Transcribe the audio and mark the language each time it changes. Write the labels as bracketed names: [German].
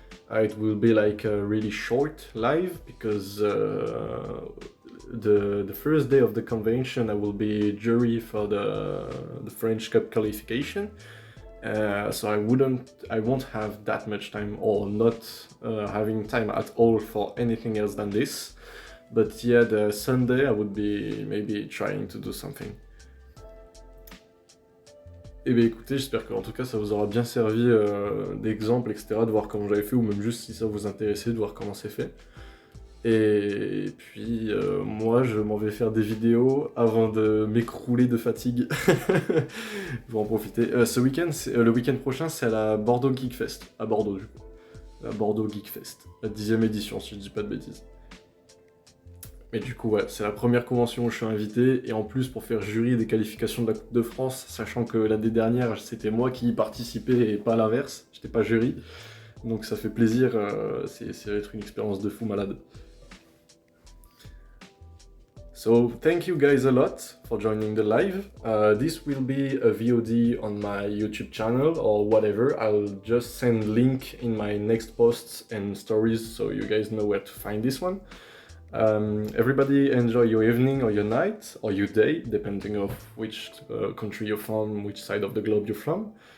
[English] It will be like a really short live because the first day of the convention I will be jury for the French Cup qualification. So I won't have that much time or not having time at all for anything else than this. But yeah, the Sunday I would be maybe trying to do something. [French] Et bien écoutez, j'espère qu'en tout cas ça vous aura bien servi d'exemple, etc., de voir comment j'avais fait, ou même juste si ça vous intéressait, de voir comment c'est fait. Et puis moi je m'en vais faire des vidéos avant de m'écrouler de fatigue. Je vais en profiter. Ce week-end, le week-end prochain, c'est à la Bordeaux Geek Fest, à Bordeaux du coup. La Bordeaux Geek Fest, la 10e édition si je dis pas de bêtises. Mais du coup, ouais, c'est la première convention où je suis invité, et en plus pour faire jury des qualifications de la Coupe de France, sachant que l'année dernière, c'était moi qui y participais et pas l'inverse, j'étais pas jury. Donc ça fait plaisir, ça va être une expérience de fou malade. [English] So thank you guys a lot for joining the live. This will be a VOD on my YouTube channel or whatever. I'll just send link in my next posts and stories so you guys know where to find this one. Everybody enjoy your evening or your night or your day, depending of which country you're from, which side of the globe you're from.